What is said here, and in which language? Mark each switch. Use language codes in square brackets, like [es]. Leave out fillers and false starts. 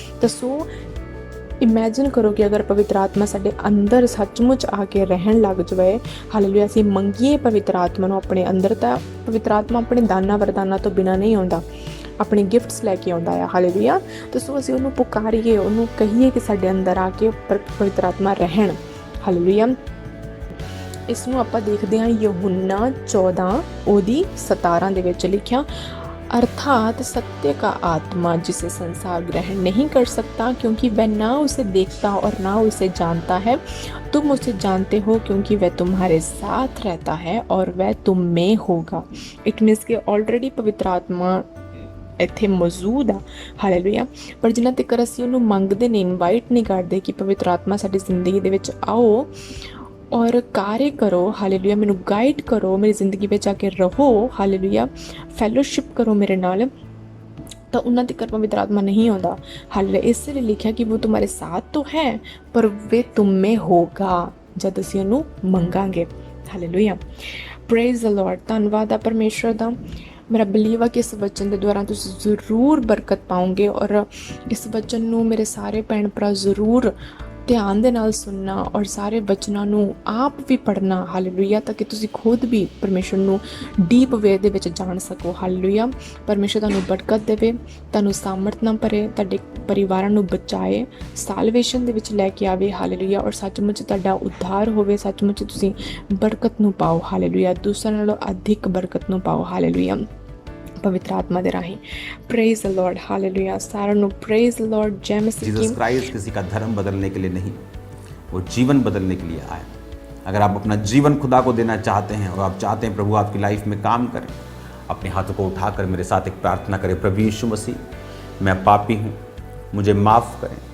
[pa] ਤਾਂ ਸੋ ਇਮੈਜਿਨ ਕਰੋ ਕਿ ਅਗਰ ਪਵਿੱਤਰ ਆਤਮਾ ਸਾਡੇ ਅੰਦਰ ਸੱਚਮੁੱਚ ਆ ਕੇ ਰਹਿਣ ਲੱਗ ਜਾਵੇ, ਹਾਲੇਲੂਇਆ, ਅਸੀਂ ਮੰਗੀਏ ਪਵਿੱਤਰ ਆਤਮਾ ਨੂੰ ਆਪਣੇ ਅੰਦਰ, ਤਾਂ ਪਵਿੱਤਰ ਆਤਮਾ ਆਪਣੇ ਦਾਨਾਂ ਵਰਦਾਨਾਂ ਤੋਂ ਬਿਨਾਂ ਨਹੀਂ ਆਉਂਦਾ, ਆਪਣੇ ਗਿਫਟਸ ਲੈ ਕੇ ਆਉਂਦਾ ਆ, ਹਾਲੇਲੂਇਆ। ਤਾਂ ਸੋ ਅਸੀਂ ਉਹਨੂੰ ਪੁਕਾਰੀਏ, ਉਹਨੂੰ ਕਹੀਏ ਕਿ ਸਾਡੇ ਅੰਦਰ ਆ ਕੇ ਪਵਿੱਤਰ ਆਤਮਾ ਰਹਿਣ, ਹਾਲੇਲੂਇਆ। ਇਸ ਨੂੰ ਆਪਾਂ ਦੇਖਦੇ ਹਾਂ ਯਹੂਨਾ 14:17 ਦੇ ਵਿੱਚ ਲਿਖਿਆ, [hi] अर्थात सत्य का आत्मा जिसे संसार ग्रहण नहीं कर सकता क्योंकि वह ना उसे देखता और ना उसे जानता है, तुम उसे जानते हो क्योंकि वह तुम्हारे साथ रहता है और वह तुम में होगा। [en] it means [pa] कि ऑलरेडी पवित्र आत्मा ਇੱਥੇ ਮੌਜੂਦ ਆ, ਹਾਲੇਲੂਇਆ। ਪਰ ਜਿਨ੍ਹਾਂ ਤੱਕ ਅਸੀਂ ਉਹਨੂੰ ਮੰਗਦੇ ਨੇ, ਇਨਵਾਈਟ ਨਹੀਂ ਕਰਦੇ ਕਿ ਪਵਿੱਤਰ ਆਤਮਾ ਸਾਡੀ ਜ਼ਿੰਦਗੀ ਦੇ ਵਿੱਚ ਆਓ ਔਰ ਕਾਰਜ ਕਰੋ, ਹਾਲੇਲੂਇਆ, ਮੈਨੂੰ ਗਾਈਡ ਕਰੋ, ਮੇਰੀ ਜ਼ਿੰਦਗੀ ਵਿੱਚ ਆ ਕੇ ਰਹੋ, ਹਾਲੇਲੂਇਆ, ਫੈਲੋਸ਼ਿਪ ਕਰੋ ਮੇਰੇ ਨਾਲ, ਤਾਂ ਉਹਨਾਂ ਤੱਕ ਪਵਿੱਤਰ ਆਤਮਾ ਨਹੀਂ ਆਉਂਦਾ, ਹਾਲੇਲੂਇਆ। ਇਸ ਲਈ ਲਿਖਿਆ ਕਿ ਉਹ ਤੁਹਾਡੇ ਸਾਥ ਤੋਂ ਹੈ ਪਰ [hi] ਵੇ ਤੁਮ ਮੇ ਹੋਗਾ, [pa] ਜਦ ਅਸੀਂ ਉਹਨੂੰ ਮੰਗਾਂਗੇ, ਹਾਲੇਲੂਇਆ। Praise the Lord. ਧੰਨਵਾਦ ਆ ਪਰਮੇਸ਼ਰ ਦਾ। ਮੇਰਾ ਬਿਲੀਵ ਆ ਕਿ ਇਸ ਵਚਨ ਦੇ ਦੁਆਰਾ ਤੁਸੀਂ ਜ਼ਰੂਰ ਬਰਕਤ ਪਾਓਗੇ ਔਰ ਇਸ ਵਚਨ ਨੂੰ ਮੇਰੇ ਸਾਰੇ ਭੈਣ ਭਰਾ ਜ਼ਰੂਰ ਧਿਆਨ ਦੇ ਨਾਲ ਸੁਣਨਾ ਔਰ ਸਾਰੇ ਵਚਨਾਂ ਨੂੰ ਆਪ ਵੀ ਪੜ੍ਹਨਾ, ਹਾਲੇਲੂਇਆ, ਤਾਂ ਕਿ ਤੁਸੀਂ ਖੁਦ ਵੀ ਪਰਮੇਸ਼ਰ ਨੂੰ ਡੀਪ ਵੇ ਦੇ ਵਿੱਚ ਜਾਣ ਸਕੋ, ਹਾਲੇਲੂਇਆ। ਪਰਮੇਸ਼ਰ ਤੁਹਾਨੂੰ ਬਰਕਤ ਦੇਵੇ, ਤੁਹਾਨੂੰ ਸਾਮਰਥ ਨਾਲ ਭਰੇ, ਤੁਹਾਡੇ ਪਰਿਵਾਰਾਂ ਨੂੰ ਬਚਾਏ, ਸਾਲਵੇਸ਼ਨ ਦੇ ਵਿੱਚ ਲੈ ਕੇ ਆਵੇ, ਹਾਲੇਲੂਇਆ, ਔਰ ਸੱਚਮੁੱਚ ਤੁਹਾਡਾ ਉद्धार ਹੋਵੇ, ਸੱਚਮੁੱਚ ਤੁਸੀਂ ਬਰਕਤ ਨੂੰ ਪਾਓ, ਹਾਲੇਲੂਇਆ, ਦੂਸਰਿਆਂ ਨਾਲੋਂ ਅਧਿਕ ਬਰਕਤ ਨੂੰ ਪਾਓ, ਹਾਲੇਲੂਇਆ, पवित्र आत्मा दे राही। [en] Praise the lord, hallelujah. सारा नु praise the lord. जय मसीह। [hi] जीसस क्राइस्ट किसी का धर्म बदलने के लिए नहीं, वो जीवन बदलने के लिए आए। अगर आप अपना जीवन खुदा को देना चाहते हैं और आप चाहते हैं प्रभु आपकी लाइफ में काम करें, अपने हाथों को उठाकर मेरे साथ एक प्रार्थना करें। प्रभु यीशु मसीह, मैं पापी हूँ, मुझे माफ़ करें।